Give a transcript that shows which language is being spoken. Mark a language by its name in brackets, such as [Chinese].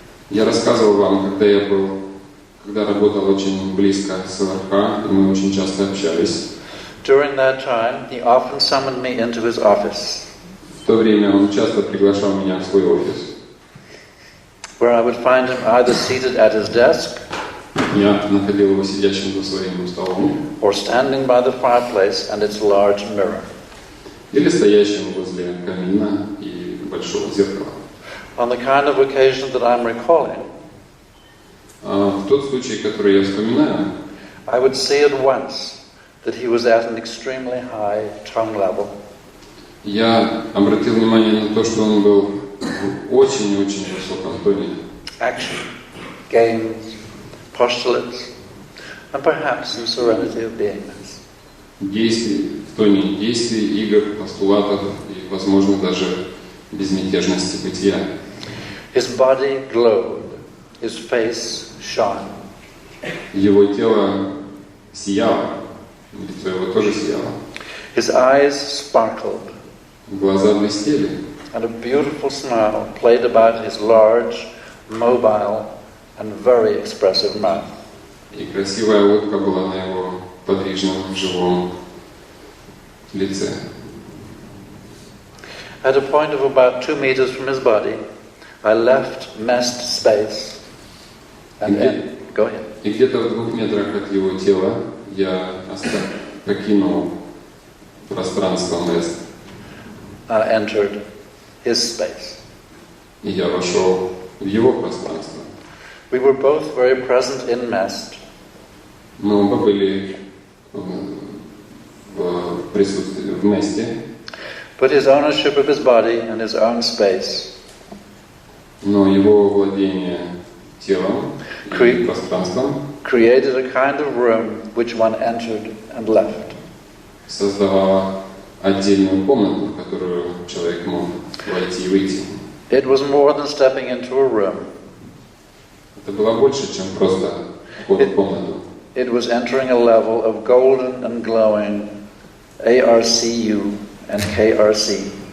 [Russian] Я рассказывал вам, когда работал очень близко с ЛРХ, и мы очень часто общались. [English] During that time, he often summoned me into his office, [Russian] В то время он часто приглашал меня в свой офис. [English] where I would find him either seated at his desk [Russian] Я находил его сидящим за своим столом [English] or standing by the fireplace and its large mirror. [Russian] или стоящим возле камина и большого зеркала. [English] On the kind of occasion that I'm recalling, [Russian] В тот случай, который я вспоминаю, [English] I would see at once that he was at an extremely high tone level. [Russian] я обратил внимание на то, что он был в очень-очень высоком тоне. [English] Action, games, postulates, and perhaps some serenity of beingness. [Russian] Действий, в тоне действий, игр, постулатов и, возможно, даже безмятежности бытия. [English] His body glowed, his face shone. [Russian] Его тело сияло, лицо его тоже сияло. [English] His eyes sparkled, [Russian] Глаза блестели, [English] and a beautiful smile played about his large, mobile, and very expressive mouth. [Russian] и красивая улыбка была на его подвижном, живом лице. [English] At a point of about 2 meters from his body, I left messed space and go ahead. [Russian] И где-то в 2 метрах от его тела я покинул пространство мест, [English] Entered his space. [Russian] и я вошел в его пространство. [English] We were both very present in Mest, [Russian] Мы оба были в присутствии, в месте, [English] but his ownership of his body and his own space [Russian] но его владение телом и пространством [English] created a kind of room which one entered and left. [Russian] создавало отдельную комнату, в которую человек мог войти и выйти. [English] It was more than stepping into a room. [Russian] Это было больше, чем просто вход в комнату. [English] It was entering a level of golden and glowing ARCU and KRC.